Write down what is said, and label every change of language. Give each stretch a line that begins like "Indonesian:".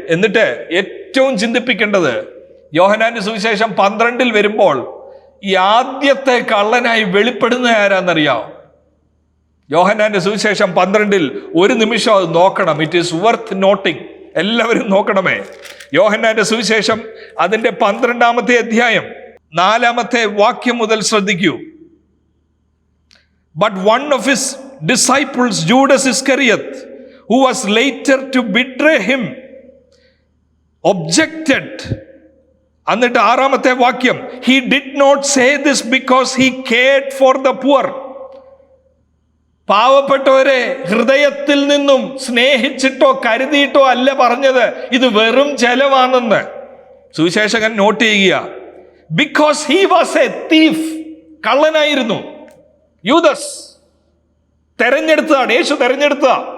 Malayalam: എന്നിട്ട് ഏറ്റവും ചിന്തിപ്പിക്കേണ്ടത് യോഹന്നാന്റെ സുവിശേഷം 12 വരുമ്പോൾ ഈ ആദ്യത്തെ കള്ളനായി വെളിപ്പെടുന്ന ആരാന്നറിയാം? യോഹന്നാന്റെ സുവിശേഷം 12 ഒരു നിമിഷം അത് നോക്കണം.
English: It is worth noting.
Malayalam: എല്ലാവരും നോക്കണമേ. യോഹന്നാന്റെ സുവിശേഷം അതിന്റെ 12-ാമത്തെ അധ്യായം 4-ാമത്തെ വാക്യം മുതൽ ശ്രദ്ധിക്കൂ.
English: But one of his disciples, Judas Iscariot, who was later to betray him, objected.
Malayalam: എന്നിട്ട് 6-ാമത്തെ വാക്യം,
English: he did not say this because he cared for the poor.
Malayalam: പാവപ്പെട്ടവരെ ഹൃദയത്തിൽ നിന്നും സ്നേഹിച്ചിട്ടോ കരുതിയിട്ടോ അല്ല പറഞ്ഞത്, ഇത് വെറും ചെലവാണെന്ന് സുവിശേഷകൻ നോട്ട് ചെയ്യുക.
English: because he was a thief,
Malayalam: കള്ളനായിരുന്നു. യൂദസ് തെരഞ്ഞെടുത്തതാണ്, Yeshu തെരഞ്ഞെടുത്തതാ.